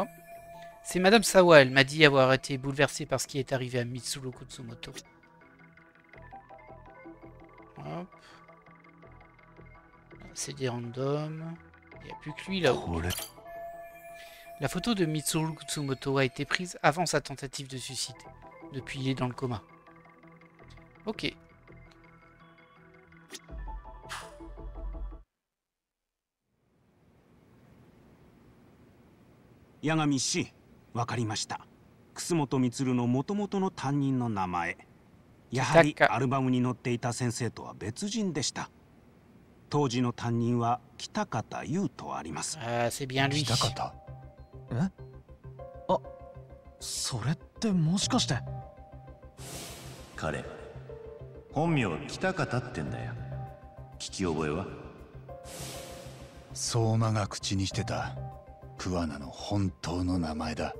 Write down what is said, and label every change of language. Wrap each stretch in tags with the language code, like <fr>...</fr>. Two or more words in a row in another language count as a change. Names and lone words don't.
<fr>C'est Madame Sawa, elle m'a dit avoir été bouleversée par ce qui est arrivé à Mitsuru Kutsumoto. Hop. C'est des randoms. Il n'y a plus que lui là-haut. La photo de Mitsuru Kutsumoto a été prise avant sa tentative de suicide. Depuis, il est dans le coma. Ok.</fr> <ja>Yagami氏、わかりました。楠本充の元々の担任の名前。やはりアルバムに載っていた先生とは別人でした。当時の担任は北方優とあります。</ja> <fr>c'est bien lui.</fr> <ja>北方？え？あ、それってもしかして。彼、本名北方ってんだよ。聞き覚えは？相馬が口にしてた桑名の本当の名前だ。</ja>